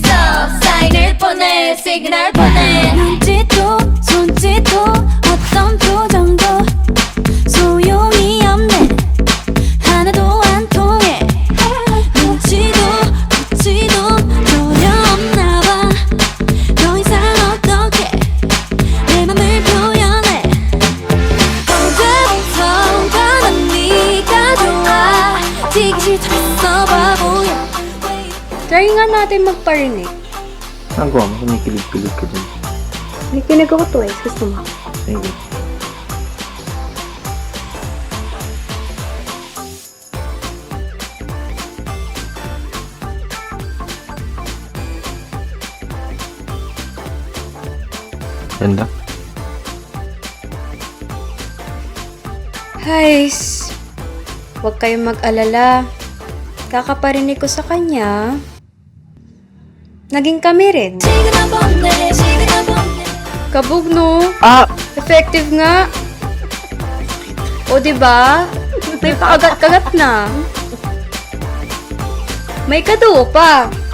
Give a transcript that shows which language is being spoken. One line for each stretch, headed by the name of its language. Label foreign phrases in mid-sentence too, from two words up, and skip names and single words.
Korean: 사인을 보내 시그널 보내 눈짓도 손짓도 어떤 표정도 소용이 없네 하나도 안 통해 눈치도 굳지도 전혀 없나봐 더 이상 어떻게 내 맘을 표현해 언제부턴가 난 네가 좋아 지기 싫다면서 바보야
Filipino: Try nga natin magparinig. Nagawa mo, kumikilig-kilig ka dyan. Nakikinig ako twice. Gusto mo? Sige. Ganda. Guys, huwag kayong mag-alala. Kakaparinig ko sa kanya. Naging kami rin.
Korean: 시그널 보내 시그널 보내
Filipino: Kabog, no? Ah! Effective nga. O, diba? May pakagat-kagat na. May kaduo pa.